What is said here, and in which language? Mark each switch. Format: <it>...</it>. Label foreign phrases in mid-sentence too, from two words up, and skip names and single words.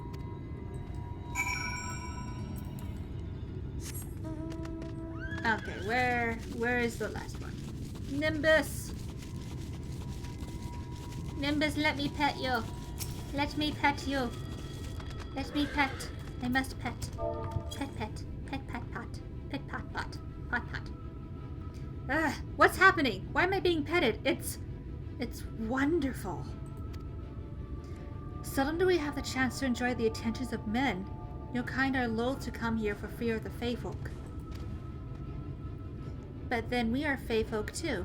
<en>Okay, where is the last one? Nimbus! Nimbus, let me pet you. Let me pet you. Let me pet. I must pet. Pet, pet. Pet, pat, pat. Pet, pat, pat. Pat, pat. Ugh, what's happening? Why am I being petted? It's wonderful. Seldom do we have the chance to enjoy the attentions of men. Your kind are loath to come here for fear of the Fae folk. But then we are Fae folk too.</en>